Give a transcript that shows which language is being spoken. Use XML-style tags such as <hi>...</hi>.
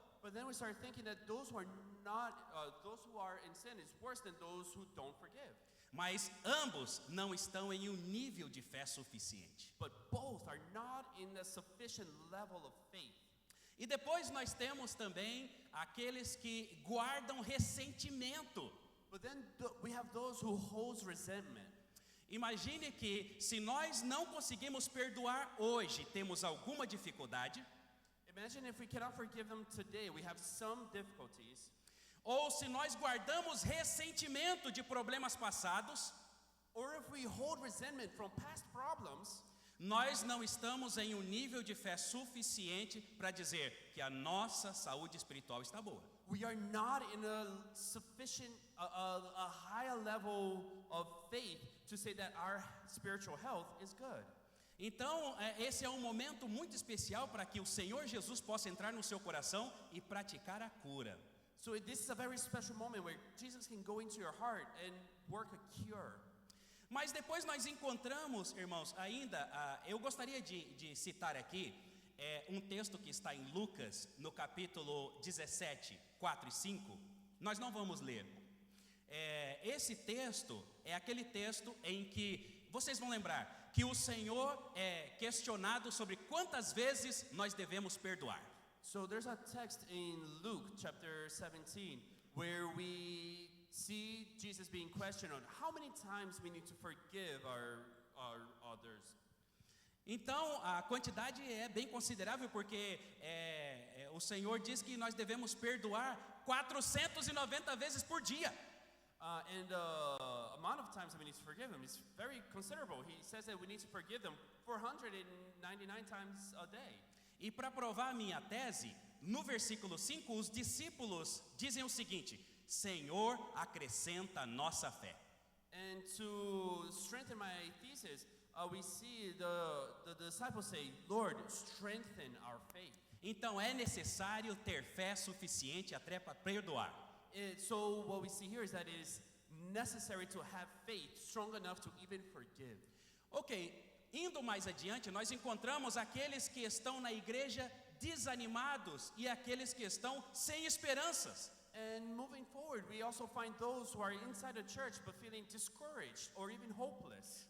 <en>But then we start thinking that those who are in sin is worse than those who don't forgive.</en> <pt>Mas ambos não estão em um nível de fé suficiente.</pt> <en>But both are not in a sufficient level of faith.</en> <pt>E depois nós temos também aqueles que guardam ressentimento.</pt> <en>But then we have those who hold resentment.</en> <pt>Imagine que se nós não conseguimos perdoar hoje, temos alguma dificuldade.</pt> <en>Imagine if we cannot forgive them today, we have some difficulties.</en> <pt>Ou se nós guardamos ressentimento de problemas passados,</pt> <en>Or if we hold resentment from past problems,</en> <pt>nós não estamos em um nível de fé suficiente para dizer que a nossa saúde espiritual está boa.</pt> <en>we are not in a sufficient, a higher level of faith to say that our spiritual health is good.</en> <pt>Então, esse é um momento muito especial para que o Senhor Jesus possa entrar no seu coração e praticar a cura.</pt> <en>So this is a very special moment where Jesus can go into your heart and work a cure.</en> <pt>Mas depois nós encontramos, irmãos, ainda, eu gostaria de citar aqui um texto que está em Lucas, no capítulo 17, 4 e 5. Nós não vamos ler. Esse texto é aquele texto em que, vocês vão lembrar, que o Senhor é questionado sobre quantas vezes nós devemos perdoar.</pt> <en>So there's a text in Luke chapter 17 where we see Jesus being questioned on how many times we need to forgive our others.</en> <pt>Então, a quantidade é bem considerável, porque o Senhor diz que nós devemos perdoar 490 vezes por dia.</pt> <en>And the amount of times that we need to forgive them is very considerable. He says that we need to forgive them 499 times a day.</en> <pt>E para provar a minha tese, no versículo 5, os discípulos dizem o seguinte: Senhor, acrescenta a nossa fé.</pt> <en>And to strengthen my thesis, we see the disciples say, Lord, strengthen our faith.</en> <pt>Então é necessário ter fé suficiente até para perdoar.</pt> <en>So what we see here is that it is necessary to have faith strong enough to even forgive.</en> <pt>Ok, indo mais adiante, nós encontramos aqueles que estão na igreja desanimados e aqueles que estão sem esperanças.</pt> <en>And moving forward, we also find those who are inside the church but feeling discouraged or even hopeless.</en>